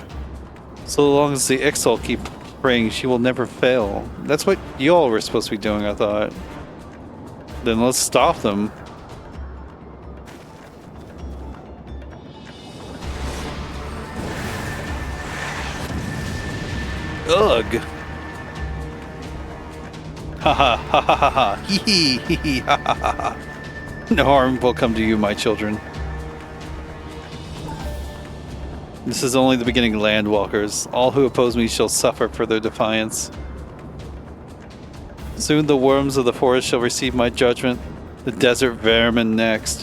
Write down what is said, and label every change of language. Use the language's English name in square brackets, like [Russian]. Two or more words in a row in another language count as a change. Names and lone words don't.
[English] So long as the Ixal keep praying, she will never fail. That's what y'all were supposed to be doing, I thought. Then let's stop them. Ugh. Ha ha ha ha ha ha. Hee hee hee ha ha ha ha. No harm will come to you, my children. This is only the beginning, Landwalkers. All who oppose me shall suffer for their defiance. Soon the worms of the forest shall receive my judgment, the desert vermin next.